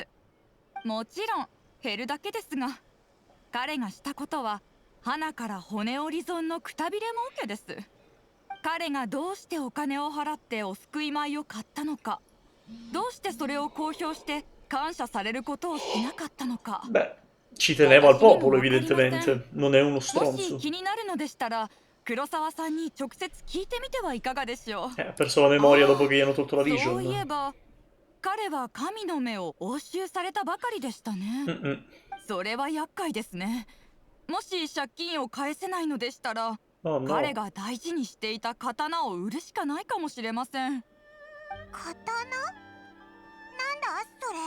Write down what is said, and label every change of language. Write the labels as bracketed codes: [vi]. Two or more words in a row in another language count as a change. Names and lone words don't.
[ja] もちろん減るだけですが、彼がしたことは花から骨折り損のくたびれ儲けです。彼がどうしてお金を払ってお救い米を買ったのか、どうしてそれを公表して感謝されることをしなかったのか。 [it] Beh, ci teneva al popolo, evidentemente. Non è uno [ja] もし [it] stronzo. [ja] 気になるのでしたら黒沢さんに直接聞いてみてはいかがでしょう。 [it] Ha perso la memoria dopo che gli hanno tolto la [ja] そういえ [it] vision. [ja] ば彼は神の目を押収されたばかりでしたね。 Mm-mm. それは厄介ですね。もし借金を返せないのでしたら [en] Oh [ja] 彼 [en] no. [ja] が大事にしていた刀を売るしかないかもしれません。刀？なんだそれ。